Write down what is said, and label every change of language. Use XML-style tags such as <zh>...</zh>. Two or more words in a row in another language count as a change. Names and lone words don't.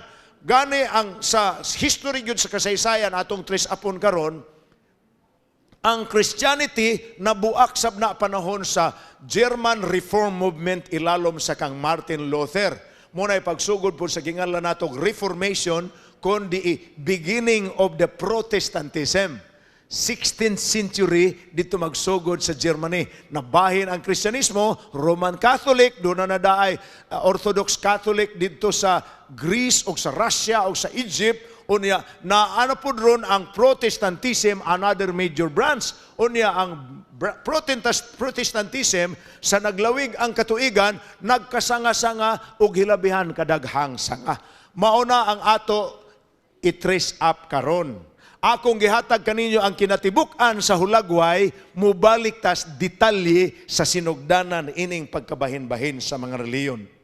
<ceb>Gani ang sa history gyud sa kasaysayan atong tres apon karon, ang Christianity nabuak sab na panahon sa German Reform Movement ilalom sa kang Martin Luther. Muna'y pagsugod po sa gingalan natong Reformation, kundi</ceb> <en>beginning of the Protestantism. 16th century,</en> <ceb>dito magsugod sa Germany. Nabahin ang Kristyanismo, Roman Catholic, doon na nadaay Orthodox Catholic dito sa Greece o sa Russia o sa Egypt. Unya, na ano po ron ang Protestantism,</ceb> <en>another major branch.</en> <ceb>Unya, ang Protestantism, sa naglawig ang katuigan, nagkasanga-sanga o hilabihan kadaghang sanga. Mauna ang ato i-trace up karon. Akong gihatag kaninyo ang kinatibuk-an sa hulagway, mubalik tas detalye sa sinugdanan ining pagkabahin-bahin sa mga reliyon.</ceb>